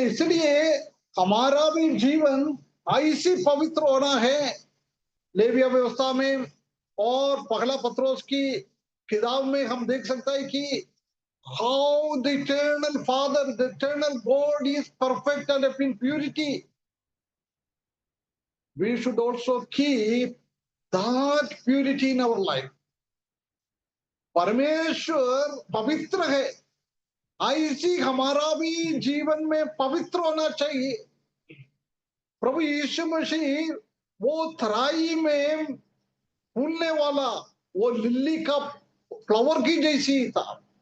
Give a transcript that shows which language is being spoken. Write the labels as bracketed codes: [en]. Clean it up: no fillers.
[hi] इसलिए हमारा भी जीवन ऐसी पवित्र होना है। लेविया व्यवस्था में और पहला पत्रोस की किताब में हम देख सकते हैं कि [en] how the eternal Father, the eternal God is perfect and in purity. We should also keep that purity in our life. [hi] परमेश्वर पवित्र है, ऐसी हमारा भी जीवन में पवित्र होना चाहिए। प्रभु यीशु मसीह वो तराई में फूलने वाला वो लिली का फ्लावर की जैसी था।